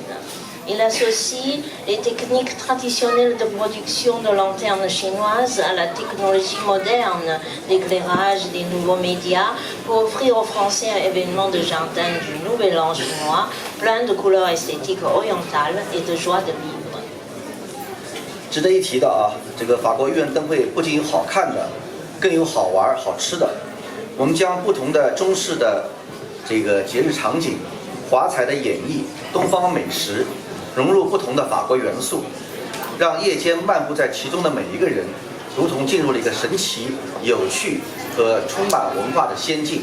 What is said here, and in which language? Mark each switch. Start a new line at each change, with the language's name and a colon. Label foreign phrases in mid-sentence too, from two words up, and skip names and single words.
French: Il associe les techniques traditionnelles de production de lanternes chinoises à la technologie moderne d'éclairage des nouveaux médias pour offrir aux Français un événement de jardin du Nouvel An chinois plein de couleurs esthétiques orientales et de joie de vivre.
Chinese: 值得一提的啊，这个法国豫园灯会不仅有好看的，更有好玩好吃的。我们将不同的中式的这个节日场景、华彩的演绎、东方美食，融入不同的法国元素，让夜间漫步在其中的每一个人，如同进入了一个神奇、有趣和充满文化的仙境。